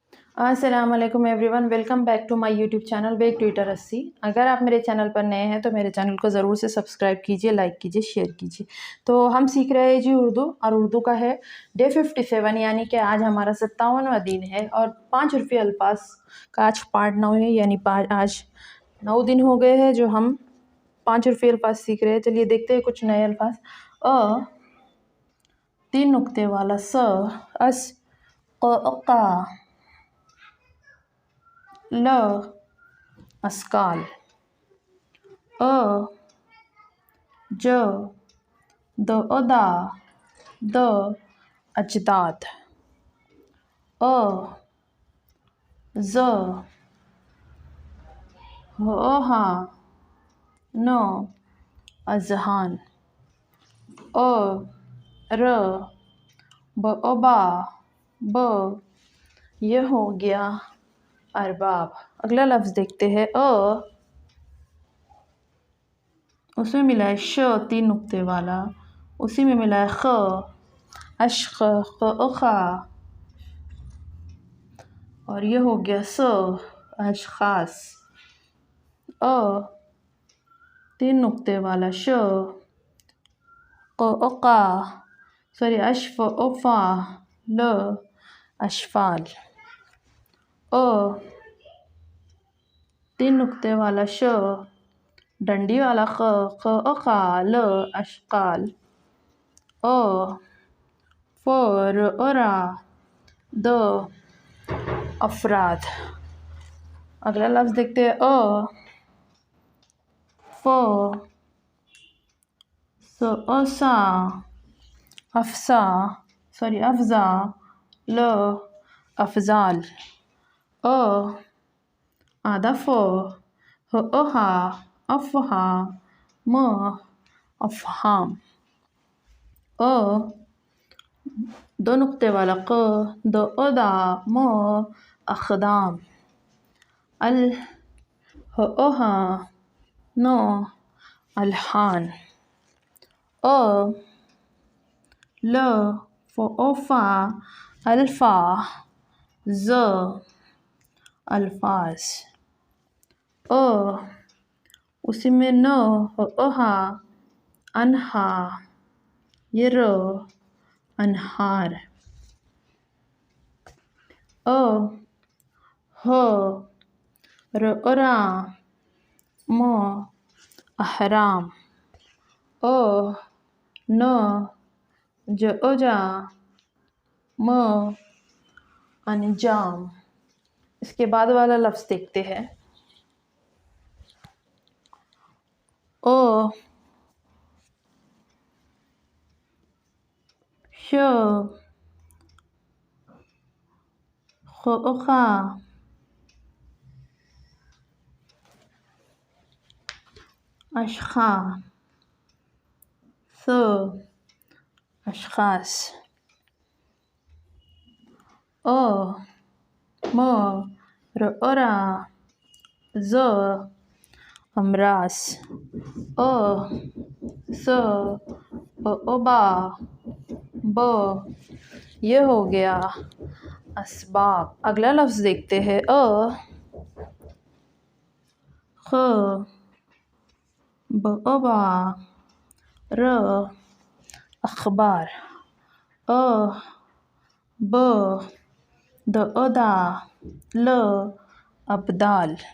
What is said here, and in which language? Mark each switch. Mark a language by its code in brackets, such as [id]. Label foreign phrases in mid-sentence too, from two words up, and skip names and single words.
[ur] السلام علیکم [en] everyone, welcome back to my YouTube channel [ur] بیک ٹویٹر 80۔ اگر آپ میرے چینل پر نئے ہیں تو میرے چینل کو ضرور سے سبسکرائب کیجیے، لائک کیجیے، شیئر کیجیے۔ تو ہم سیکھ رہے ہیں جی اردو، اور اردو کا ہے ڈے 57، یعنی کہ آج ہمارا 57واں دن ہے، اور 5 حرفی الفاظ کا آج پارٹ 9 ہے، یعنی آج 9 دن ہو گئے ہیں جو ہم 5 حرفی الفاظ سیکھ رہے ہیں۔ چلیے دیکھتے ہیں کچھ نئے الفاظ۔ 3 نقطے والا س، اس، قا، ل، اسکال، ج، ادا، د، اجداد، ز، ہا، ن، اذہان، ر، با، ب، یہ ہو گیا ارباب۔ اگلا لفظ دیکھتے ہیں۔ اس میں ملا ہے ش، 3 نقطے والا، اسی میں ملا ہے خ، اشخ، خا، اور یہ ہو گیا س، اشخاص۔ 3 نقطے والا ش، اشف، افا، ل، اشفال۔ 3 نقطے والا ش، ڈنڈی والا خ، ل، اشقال۔ را، د، افراد۔ اگلا لفظ دیکھتے ہیں۔ افسا، افزا، ل، افضال۔ آدف، اہا، افہا، م، افہام۔ 2 نقطے والا ق، ادا، م، اقدام۔ ن، الحان۔ فا، الفا، ز، الفاظ۔ اسی میں ن، اہا، انہا، یہ ر، انہار۔ را، م، احرام۔ ن، اوجا، م، انجام۔ اس کے بعد والا لفظ دیکھتے ہیں۔ ش، خا، اشخا، س، اشخاص۔ را، ز، امراض۔ ابا، ب، یہ ہو گیا اسباب۔ اگلا لفظ دیکھتے ہیں۔ خ، ابا، ر، اخبار۔ ب، ادا، ل، ابدال۔